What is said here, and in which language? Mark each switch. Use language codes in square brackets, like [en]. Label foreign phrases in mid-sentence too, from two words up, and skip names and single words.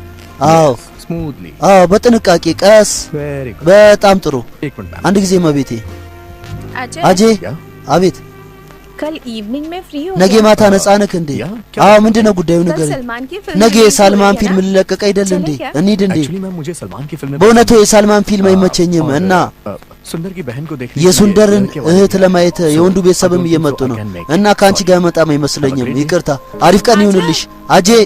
[am] በጥንቃቄ ቀስ በጣም ጥሩ አንድ ጊዜ እማቤቴ አጄ አቤት [hi] कल इवनिंग में फ्री हो [am] ነገ ማታ ነፃ ነህ እንዴ ምንድነው ጉዳዩ ነገር ነገ ሳልማን ፊልም ሊለቀቅ አይደል እንዴ እንሂድ እንዴ በእውነቱ የሳልማን ፊልም አይመቸኝም እና የሱንደርን እህት ለማየት የወንዱ ቤተሰብም እየመጡ ነው እና ካንቺ ጋር መጣም አይመስለኝም ይቅርታ አሪፍ ቀን ይሁንልሽ አጄ